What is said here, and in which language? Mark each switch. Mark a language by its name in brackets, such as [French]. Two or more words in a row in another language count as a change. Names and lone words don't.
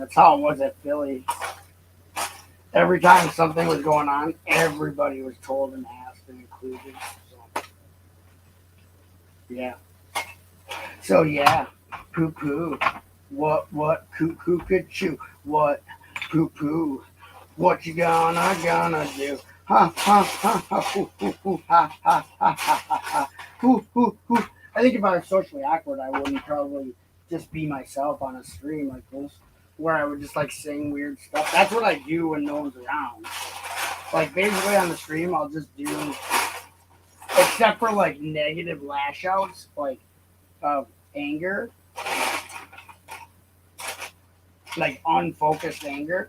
[English] That's how it was at Philly. Every time something was going on, everybody was told and asked and included. So, yeah. So yeah, poo poo. What cuckoo could chew? What poo poo? What you gonna do? Ha ha ha ha hoo hoo hoo ha ha ha ha ha ha hoo hoo hoo. I think if I was socially awkward, I wouldn't probably just be myself on a stream like this, where I would just like sing weird stuff. That's what I do when no one's around. Like basically on the stream, I'll just do, except for like negative lash outs, like of anger, like unfocused anger.